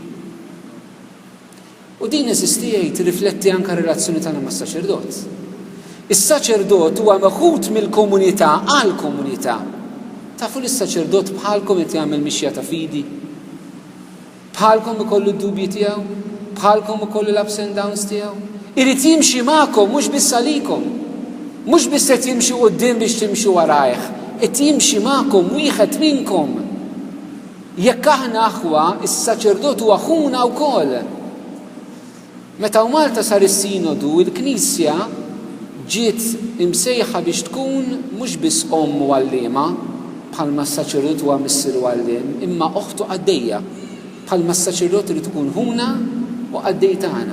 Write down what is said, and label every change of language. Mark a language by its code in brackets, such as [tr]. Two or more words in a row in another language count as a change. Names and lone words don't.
[mt] U din eżistija tirrifletti anke relazzjoni tagħna mas-saċerdot. Is-saċerdot huwa meħud mill-komunità għall-komunità. Tafu li s-saċerdot bħalkom qed jagħmel mixja ta' fidi? Bħalkom ikollu d-dubji tiegħu? Bħalkom ikollu l- [en] ups and downs [mt] tiegħu? Irid jimxi magħkom mhux biss għalikom. Mhux biss qed jimxi quddiem biex timxu warajh, qed jimxi magħkom wieħed minnkom. Jekk aħna aħwa, is-saċerdot huwa aħuna wkoll. Meta Malta sar is-sinodu, il-Knisja ġiet imsejħa biex tkun mhux biss omm u għalliema bħalma s-saċerdot huwa missier u għalliem, imma oħtu għaddejja bħalma s-saċerdot irid ikun ħuna u għaddej tagħna.